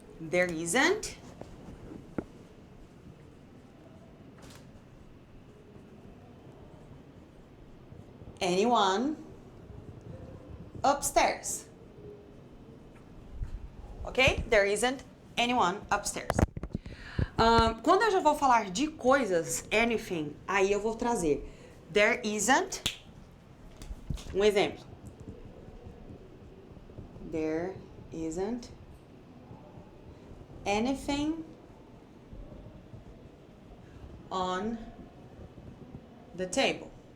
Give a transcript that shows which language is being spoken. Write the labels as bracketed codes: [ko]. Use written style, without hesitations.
[en] There isn't anyone upstairs. Ok? There isn't anyone upstairs. [pt] Quando eu já vou falar de coisas, anything, aí eu vou trazer [en] there isn't. [pt] Um exemplo. [en] There isn't anything on the table.